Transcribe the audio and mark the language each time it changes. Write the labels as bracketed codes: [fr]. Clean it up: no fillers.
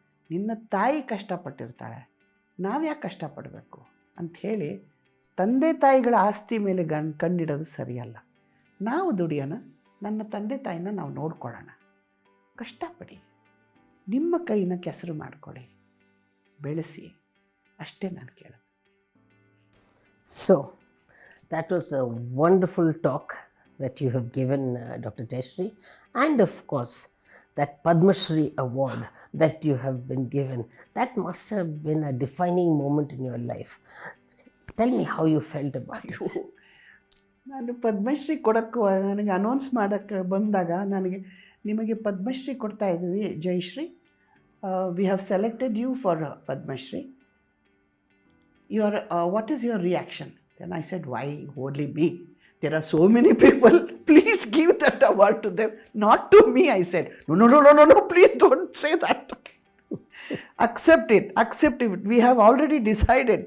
[kn] ನಿನ್ನ ತಾಯಿ ಕಷ್ಟಪಟ್ಟಿರ್ತಾಳೆ, ನಾವು ಯಾಕೆ ಕಷ್ಟಪಡಬೇಕು ಅಂಥೇಳಿ ತಂದೆ ತಾಯಿಗಳ ಆಸ್ತಿ ಮೇಲೆ ಕಣ್ಣಿಡೋದು ಸರಿಯಲ್ಲ. ನಾವು ದುಡಿಯೋಣ, ನನ್ನ ತಂದೆ ತಾಯಿನ ನಾವು ನೋಡ್ಕೊಳ್ಳೋಣ. ಕಷ್ಟಪಡಿ, ನಿಮ್ಮ ಕೈನ ಕೆಸರು ಮಾಡಿಕೊಡಿ, ಬೆಳೆಸಿ, ಅಷ್ಟೇ ನಾನು ಕೇಳೋದು. [en] So, that was a wonderful talk that you have given, Dr. Jayashree, and of course, that Padma Shri award that you have been given. That must have been a defining moment in your life. Tell me how you felt about it. [kn] ನಾನು ಪದ್ಮಶ್ರೀ ಕೊಡೋಕ್ಕೂ ನನಗೆ announce ಮಾಡೋಕ್ಕೆ ಬಂದಾಗ ನಿಮಗೆ ಪದ್ಮಶ್ರೀ ಕೊಡ್ತಾ ಇದ್ದೀವಿ Jayashree, [en] We have selected you for Padmashri. What is your reaction? Then I said, why only me? There are so many people, please give that award to them, not to me. I said, no, please don't say that. Accept it. We have already decided.